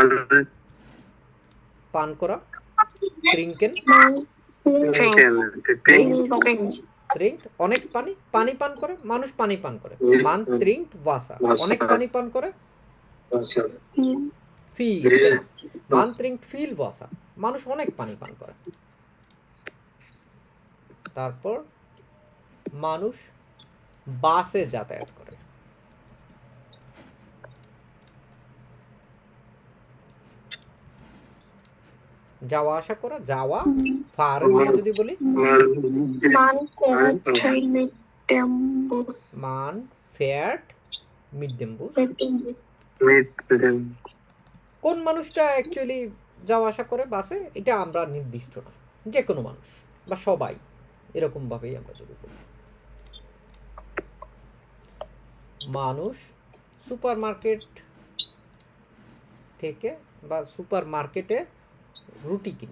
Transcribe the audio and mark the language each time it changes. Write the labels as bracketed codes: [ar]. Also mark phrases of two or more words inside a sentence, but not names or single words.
[bn] পান করা, [de] trinken, trinkt [bn] অনেক পানি, পানি পান করে, মানুষ পানি পান করে, [de] man trinkt Wasser, [bn] অনেক পানি পান করে, [de] ফি মান trinkt viel Wasser, মানুষ অনেক পানি পান করে। তারপর মানুষ বাসে যাতায়াত করে। [bn] যাওয়া আসা করা, যাওয়া ফাhren দিয়ে যদি বলি [de] Man fährt mit dem Bus. মান fährt mit dem Bus। Mit dem Bus. [bn] কোন মানুষটা অ্যাকচুয়ালি যাওয়া আসা করে বাসে, এটা আমরা নির্দিষ্ট না, যে কোনো মানুষ বা সবাই, এরকমভাবেই আমরা যদি বলি। মানুষ সুপার মার্কেট থেকে বা সুপার মার্কেটে রুটি কিনে।